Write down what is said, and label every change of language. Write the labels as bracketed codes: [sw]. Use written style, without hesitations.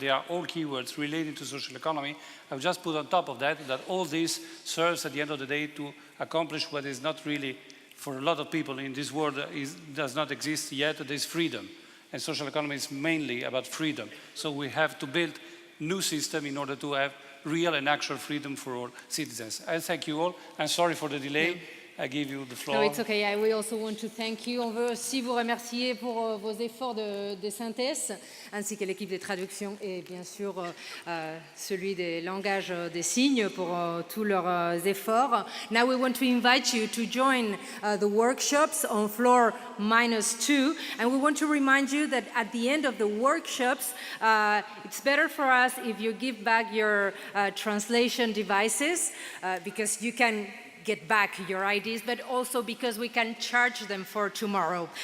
[en] They are all keywords related to social economy. I've just put on top of that all this serves at the end of the day to accomplish what is not really, for a lot of people in this world, does not exist yet, that is freedom. And social economy is mainly about freedom. So we have to build new system in order to have real and actual freedom for all citizens. I thank you all. I'm sorry for the delay. Yeah. I give you the floor. No, it's okay. We also want to thank you. [fr] On veut aussi vous remercier pour vos efforts de synthèse, ainsi que l'équipe des traductions et bien sûr celui des langages des signes pour tous leurs efforts. [en] Now we want to invite you to join the workshops on floor -2, and we want to remind you that at the end of the workshops, it's better for us if you give back your translation devices because you can get back your IDs, but also because we can charge them for tomorrow.